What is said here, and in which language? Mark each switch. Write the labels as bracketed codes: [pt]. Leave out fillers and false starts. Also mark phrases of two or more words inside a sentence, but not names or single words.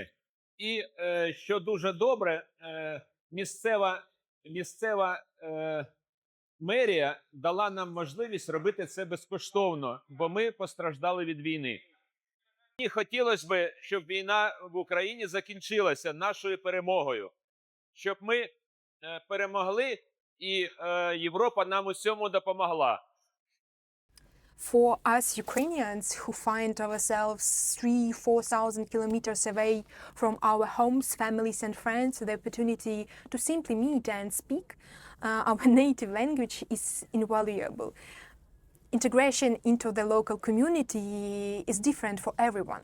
[uk] І, що дуже добре, місцева мерія дала нам можливість робити це безкоштовно, бо ми постраждали від війни. І хотілося б, щоб війна в Україні закінчилася нашою перемогою, щоб ми перемогли і Європа нам у цьому допомогла. [en] For us Ukrainians who find ourselves 3,000-4,000 kilometers away from our homes, families and friends, the opportunity to simply meet and speak our native language is invaluable. Integration into the local community is different for everyone.